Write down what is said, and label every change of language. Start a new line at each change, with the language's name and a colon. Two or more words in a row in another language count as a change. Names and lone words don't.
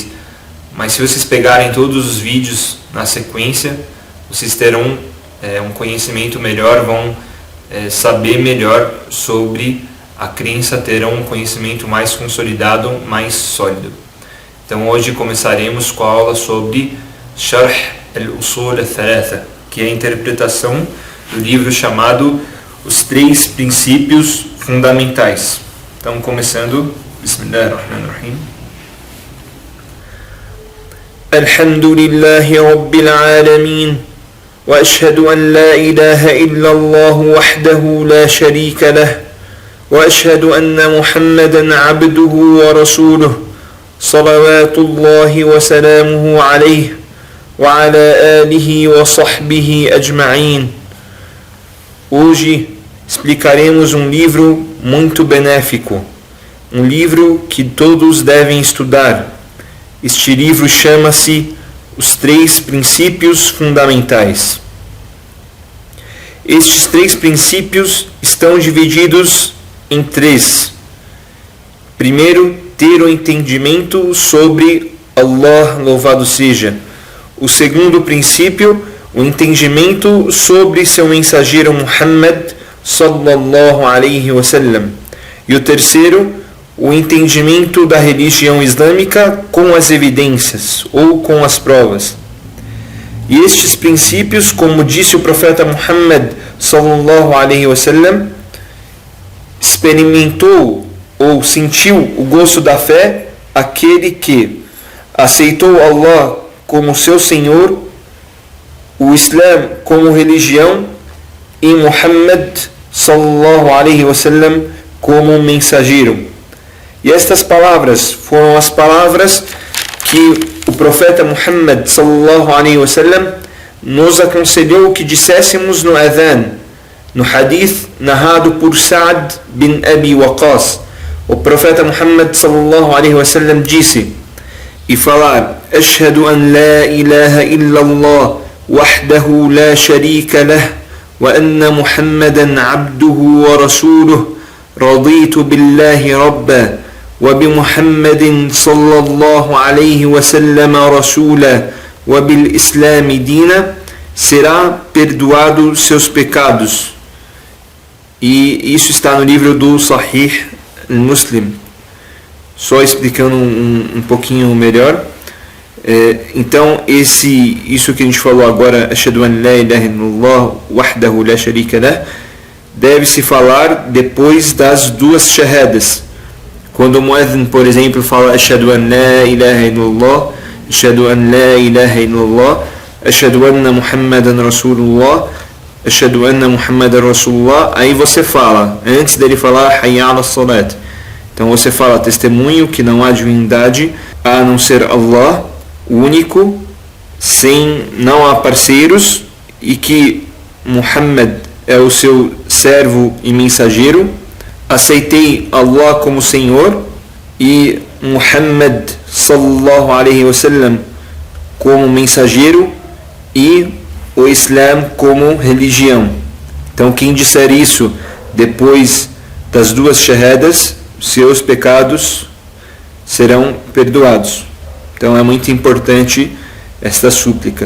Portuguese: Mas se vocês pegarem todos os vídeos na sequência, vocês terão um conhecimento melhor, vão saber melhor sobre a crença, terão um conhecimento mais consolidado, mais sólido. Então hoje começaremos com a aula sobre Sharh al-Usul al-Thalatha, que é a interpretação do livro chamado Os 3 Princípios Fundamentais. Então, começando,
Arabic: بسم الله الرحمن الرحيم الحمد لله رب العالمين وأشهد أن لا إله إلا الله وحده لا شريك له وأشهد أن محمدا عبده ورسوله صلوات الله وسلامه عليه, وعلى آله وصحبه أجمعين.
Portuguese: Hoje explicaremos um livro muito benéfico, um livro que todos devem estudar. Este livro chama-se Os 3 Princípios Fundamentais. Estes 3 princípios estão divididos em 3. Primeiro, ter o entendimento sobre Allah, louvado seja. O segundo princípio, o entendimento sobre seu mensageiro Muhammad
Arabic: صلى الله عليه وسلم.
Portuguese: E o terceiro, o entendimento da religião islâmica com as evidências ou com as provas. E estes princípios, como disse o profeta Muhammad
Arabic: صلى الله عليه وسلم,
Portuguese: experimentou ou sentiu o gosto da fé aquele que aceitou Allah como seu Senhor, o Islã como religião e Muhammad
Arabic: صلى الله عليه وسلم
Portuguese: como mensageiro. E estas palavras foram as palavras que o profeta Muhammad
Arabic: صلى الله عليه وسلم
Portuguese: nos aconselhou que disséssemos no adhan, no hadith narrado por Sa'd bin Abi Waqqas. O profeta Muhammad
Arabic: صلى الله عليه وسلم
Portuguese: disse: e falar
Arabic: أشهد أن لا إله إلا الله وحده لا شريك له وأن محمدا عبده ورسوله رضيت بالله ربا وبمحمد صلى الله عليه وسلم رسولا وبالإسلام دينا,
Portuguese: será perdoado seus pecados. E isso está no livro do Sahih Muslim. Só explicando um pouquinho melhor. Então isso que a gente falou agora,
Arabic: أشهد أن لا إله إلا الله وحده لا شريك له,
Portuguese: deve-se falar depois das duas shahadas. Quando o muezzin, por exemplo, fala
Arabic: أشهد أن لا إله إلا الله، أشهد أن لا إله إلا الله، أشهد أن محمدا رسول الله، أشهد أن محمدا رسول الله,
Portuguese: aí você fala, antes dele falar
Arabic: حي على الصلاة.
Portuguese: Então você fala, testemunho que não há divindade a não ser Allah, o único, não há parceiros, e que Muhammad é o seu servo e mensageiro. Aceitei Allah como Senhor e Muhammad
Arabic: صلى الله عليه وسلم
Portuguese: como mensageiro e o Islã como religião. Então quem disser isso depois das duas shahadas, seus pecados serão perdoados. Então é muito importante esta súplica.